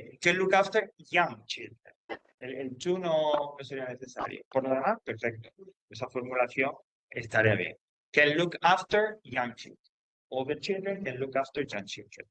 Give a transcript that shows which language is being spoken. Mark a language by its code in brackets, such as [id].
[en] Que look after young children. [es] El to no sería necesario. Por lo demás, perfecto. Esa formulación estaría bien. [en] Can look after young children. All the children can look after young children.